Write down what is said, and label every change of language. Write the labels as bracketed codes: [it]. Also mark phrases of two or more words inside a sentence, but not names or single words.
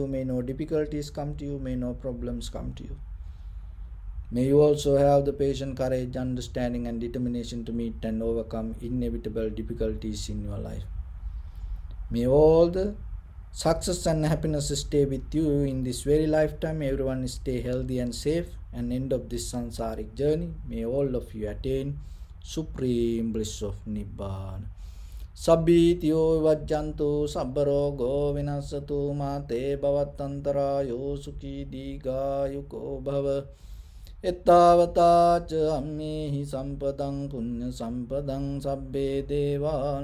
[en] May no difficulties come to you. May no problems come to you. May you also have the patient courage, understanding and determination to meet and overcome inevitable difficulties in your life. May all the success and happiness stay with you in this very lifetime. Everyone stay healthy and safe, and end of this samsaric journey. May all of you attain supreme bliss of Nibbana. [pi] Sabbitiyo vajjantu sabbarogo vinasatu mate bhavattantarayo sukhi digayuko bhava. Ettavata ca ammehi sampadang punya sampadang sabbe deva